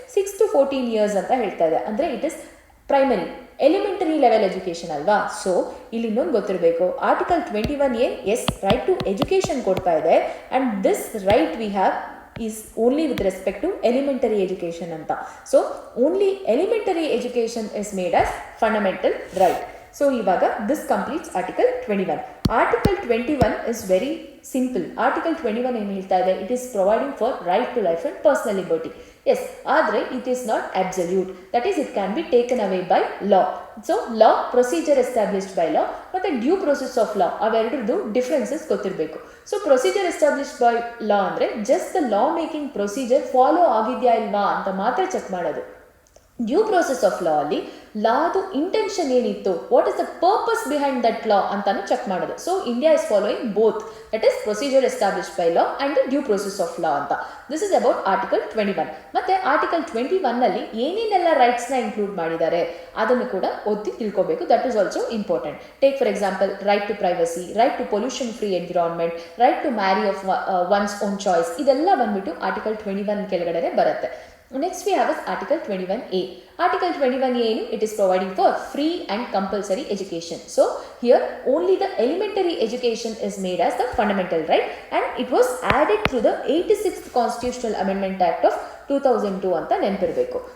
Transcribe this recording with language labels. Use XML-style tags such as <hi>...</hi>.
<en>6 to 14 years</en> <kn>ಅಂತ ಹೇಳ್ತಾ ಇದೆ, ಅಂದರೆ</kn> <en>It is primary elementary level education ಅಲ್ವಾ. So</en> <kn>ಇಲ್ಲಿ ಇನ್ನೊಂದು ಗೊತ್ತಿರಬೇಕು,</kn> <en>Article 21A as right to education ಕೊಡ್ತಾ ಇದೆ, and this right we have is only with respect to elementary education anta. So only elementary education is made as fundamental right. So ivaga this completes article 21. Article 21 is very simple. Article 21</en> <kn>ಏನು ಹೇಳ್ತಾ ಇದೆ,</kn> <en>it is providing for right to life and personal liberty. Yes, ಆದರೆ it is not absolute, that is it can be taken away by law. So law, procedure established by law ಮತ್ತು due process of law,</en> <kn>ಅವೆರಡರದ್ದು differences ಗೊತ್ತಿರಬೇಕು. So procedure established by ಲಾ ಅಂದರೆ just the law making procedure follow ಆಗಿದೆಯಾ ಇಲ್ವಾ ಅಂತ ಮಾತ್ರ check ಮಾಡೋದು. Due process of law ಅಲ್ಲಿ ಲಾದು intention ಏನಿತ್ತು,</kn> <en>what is the purpose behind that law</en> <kn>ಅಂತಾನು ಚೆಕ್ ಮಾಡೋದು.</kn> <en>So India is following both, that is procedure established by law and the due process of law ಅಂತ. This is about article 21.</en> <kn>ಮತ್ತೆ article 21 ಅಲ್ಲಿ ಏನೇನೆಲ್ಲ ರೈಟ್ಸ್ನ include ಮಾಡಿದ್ದಾರೆ ಅದನ್ನು ಕೂಡ ಓದಿ ತಿಳ್ಕೋಬೇಕು,</kn> <en>That is also important. Take for example right to privacy, right to pollution free environment, right to marry of one's own choice,</en> <kn>ಇದೆಲ್ಲ ಬಂದ್ಬಿಟ್ಟು ಆರ್ಟಿಕಲ್ 21 ಕೆಳಗಡೆ ಬರುತ್ತೆ.</kn> <en>Next we have is Article 21A. Article 21A, it is providing for free and compulsory education. So here only the elementary education is made as the fundamental right, and it was added through the 86th Constitutional Amendment Act of 2002</en> <kn>ಅಂತ ನೆನಪಿರಬೇಕು.</kn>